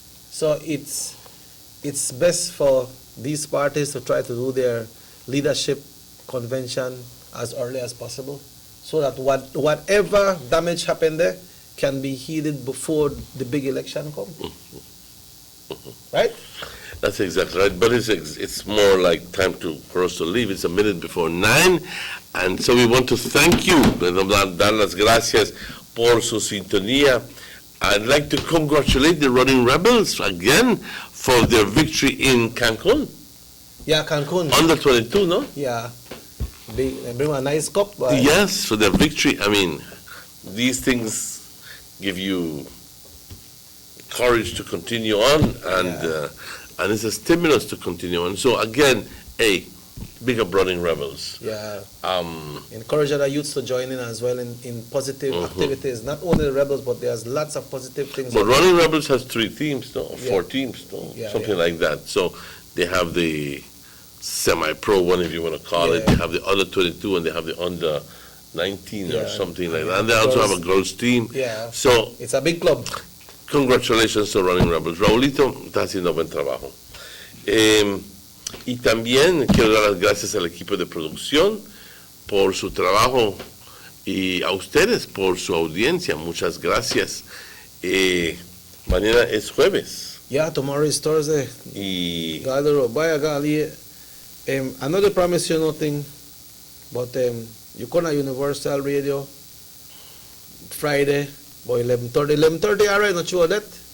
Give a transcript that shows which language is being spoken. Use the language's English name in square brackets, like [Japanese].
[English] So it's best for these parties to try to do their leadership convention as early as possible, so that whatever damage happened there can be healed before the big election comes. Right? That's exactly right. But it's more like time for us to leave. It's a minute before 9. And so we want to thank you, [Spanish] dar las gracias por su sintonía. [English] I'd like to congratulate the Running Rebels again for their victory in Cancun. Yeah, Cancun. Under 22, no? Yeah. They bring a nice cup. But Yes, for their victory. I mean, these things give you courage to continue on, and it's a stimulus to continue on. So again, big up Running Rebels. Yeah. Encourage other youths to join in as well in positive activities. Not only the Rebels, but there's lots of positive things. But Running Rebels has 3 teams, no? 4 teams, no? Yeah, Something like that. So they have the semi-pro one, if you want to call it. They have the under 22, and they have the under 19 or something like that. And they also have a girls team. Yeah. So it's a big club. Congratulations to Running Rebels. [Spanish] Raulito está haciendo buen trabajo. Y también quiero dar las gracias al equipo de producción por su trabajo y a ustedes por su audiencia. Muchas gracias. Mañana es jueves. [English] Yeah, tomorrow is Thursday. Y I know they promise you nothing, but you come to Universal Radio Friday, boy, 11:30, all right, not sure that?